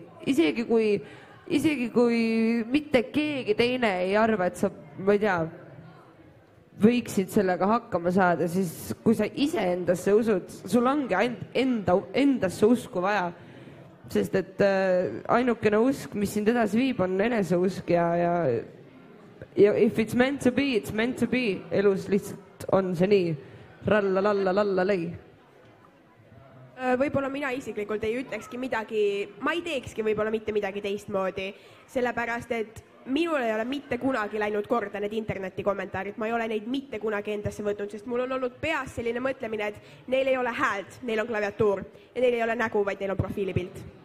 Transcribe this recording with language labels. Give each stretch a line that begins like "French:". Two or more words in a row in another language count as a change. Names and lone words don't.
Estonian: Isegi kui mitte keegi teine ei arva, et sa, ma ei tea, võiksid sellega hakkama saada, siis kui sa ise endasse usud, sul ongi endasse usku vaja. Sest et ainukene usk, mis sind edasi viib, on eneseusk ja
English: if it's meant to be, it's meant to be.
Estonian: Elus lihtsalt on see nii. Ralla, lalla, lalla, lei. Võib-olla mina isiklikult ei ütlekski midagi, ma ei teekski võib-olla mitte midagi teistmoodi, sellepärast et minul ei ole mitte kunagi läinud korda need interneti kommentaarid, ma ei ole neid mitte kunagi endasse võtnud, sest mul on olnud peas selline mõtlemine, et neil ei ole häält, neil on klaviatuur ja neil ei ole nägu, vaid neil on profiilipilt.